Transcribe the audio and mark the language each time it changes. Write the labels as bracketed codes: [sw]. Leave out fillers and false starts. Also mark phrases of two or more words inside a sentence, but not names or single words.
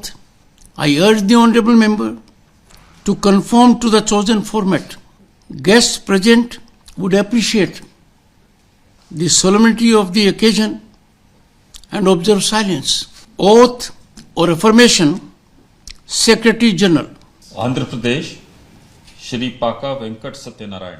[en] I urge the honorable member to conform to the chosen format. Guests present would appreciate the solemnity of the occasion and observe silence. Oath or affirmation, Secretary General. आंध्र प्रदेश श्री पाका వెంకట సత్యనారాయణ.